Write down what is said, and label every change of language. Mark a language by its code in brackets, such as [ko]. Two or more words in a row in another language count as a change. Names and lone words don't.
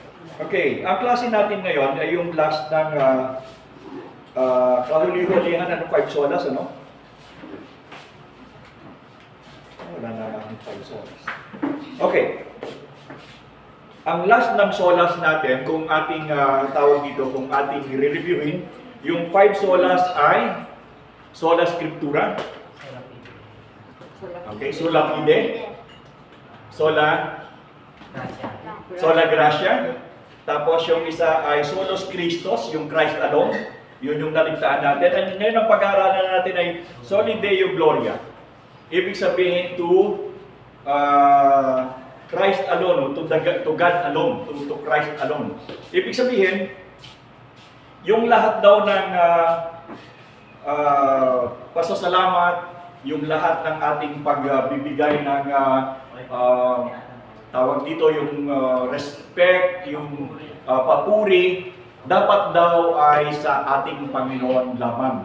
[tl] Okay, ang klase natin ngayon ay yung last ng kahuli-hulihan ng 5 solas, ano? Wala na natin 5 solas. Okay. Ang last ng solas natin, kung ating tawag dito, kung ating re-reviewin, yung 5 solas ay [la] sola scriptura. Okay, sola fide. Sola gratia. [tl] Tapos yung isa ay [la] solos Christos, [en] yung Christ alone. [tl] Yun yung naligtaan natin. And ngayon ang pag-aaralan natin ay [la] Soli Deo Gloria. [tl] Ibig sabihin [en] to Christ alone, to God alone, to Christ alone. [tl] Ibig sabihin, yung lahat daw ng pasasalamat, yung lahat ng ating pagbibigay ng tawag dito, yung respect, yung papuri, dapat daw ay sa ating Panginoon lamang.